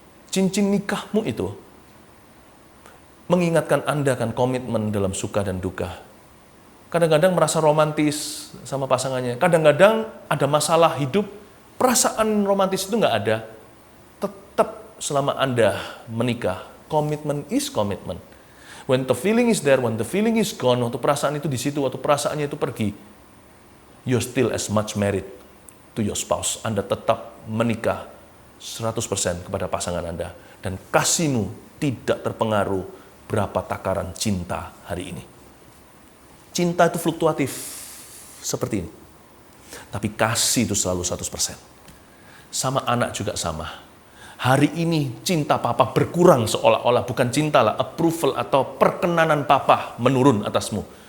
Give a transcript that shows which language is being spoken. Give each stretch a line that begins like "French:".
Indonesian: Cincin nikahmu itu mengingatkan Anda akan komitmen dalam suka dan duka. Kadang-kadang merasa romantis sama pasangannya. Kadang-kadang ada masalah hidup, perasaan romantis itu nggak ada. Tetap selama Anda menikah,
English: commitment is commitment. When the feeling is there, when the feeling is gone,
Indonesian: waktu perasaan itu di situ, waktu perasaannya itu pergi,
English: you're still as much married to your spouse.
Indonesian: Anda tetap menikah 100% kepada pasangan Anda. Dan kasihmu tidak terpengaruh berapa takaran cinta hari ini. Cinta itu fluktuatif seperti ini. Tapi kasih itu selalu 100%. Sama anak juga sama. Hari ini cinta papa berkurang seolah-olah, bukan cinta lah, approval atau perkenanan papa menurun atasmu.